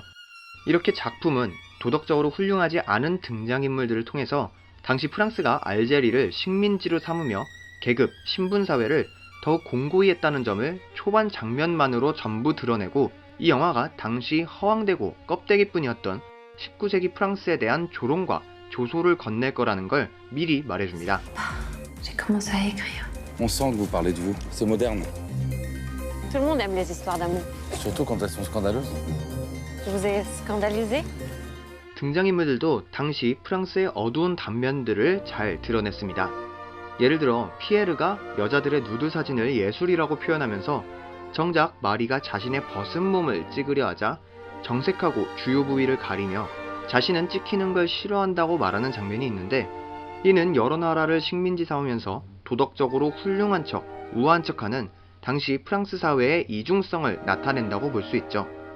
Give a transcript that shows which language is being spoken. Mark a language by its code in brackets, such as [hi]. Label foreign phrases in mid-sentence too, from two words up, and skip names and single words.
[ko] 이렇게 작품은 도덕적으로 훌륭하지 않은 등장인물들을 통해서 당시 프랑스가 알제리를 식민지로 삼으며 계급, 신분사회를 더욱 공고히 했다는 점을 초반 장면만으로 전부 드러내고, 이 영화가 당시 허황되고 껍데기뿐이었던 19세기 프랑스에 대한 조롱과 조소를 건넬 거라는 걸 미리 말해줍니다. [fr] J'ai commencé à écrire. On sent que vous parlez de vous. C'est moderne. Tout le monde aime les histoires d'amour. Surtout quand elles sont scandaleuses. Je vous ai scandalisé? [ko] 등장인물들도 당시 프랑스의 어두운 단면들을 잘 드러냈습니다. 예를 들어 피에르가 여자들의 누드 사진을 예술이라고 표현하면서 정작 마리가 자신의 벗은 몸을 찍으려 하자 정색하고 주요 부위를 가리며 자신은 찍히는 걸 싫어한다고 말하는 장면이 있는데, 이는 여러 나라를 식민지 삼으면서 도덕적으로 훌륭한 척, 우아한 척하는 당시 프랑스 사회의 이중성을 나타낸다고 볼 수 있죠.